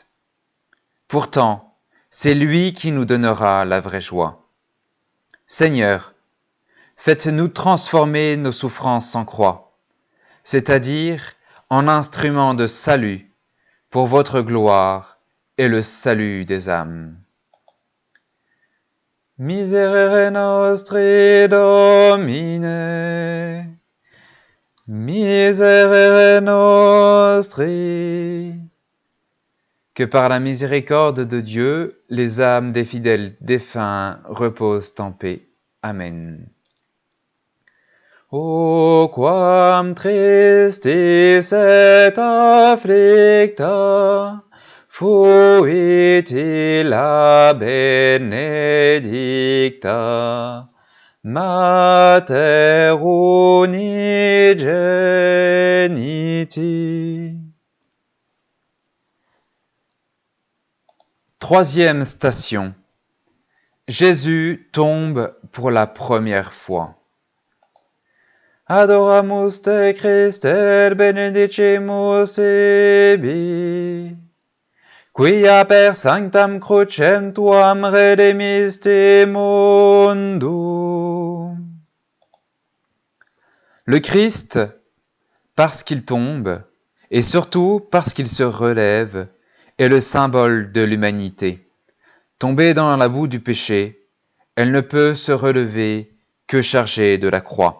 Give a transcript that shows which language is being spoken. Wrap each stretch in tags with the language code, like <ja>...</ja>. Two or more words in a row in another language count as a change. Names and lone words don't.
<fr>Pourtant, c'est lui qui nous donnera la vraie joie. Seigneur, faites-nous transformer nos souffrances en croix, c'est-à-dire en instruments de salut pour votre gloire et le salut des âmes.</fr> <la>Miserere nostri Domine, miserere nostri.</la> <fr>Que par la miséricorde de Dieu, les âmes des fidèles défunts reposent en paix. Amen.</fr> <la>O quam tristis et afflicta fuit illa benedicta Mater unigeniti.</la> <fr>Troisième station. Jésus tombe pour la première fois.</fr> <la>Adoramus te Christe et benedicimus tibi, quia per sanctam crucem tuam redemiste mundum.</la> <fr>Le Christ, parce qu'il tombe, et surtout parce qu'il se relève, est le symbole de l'humanité. Tombée dans la boue du péché, elle ne peut se relever que chargée de la croix.</fr>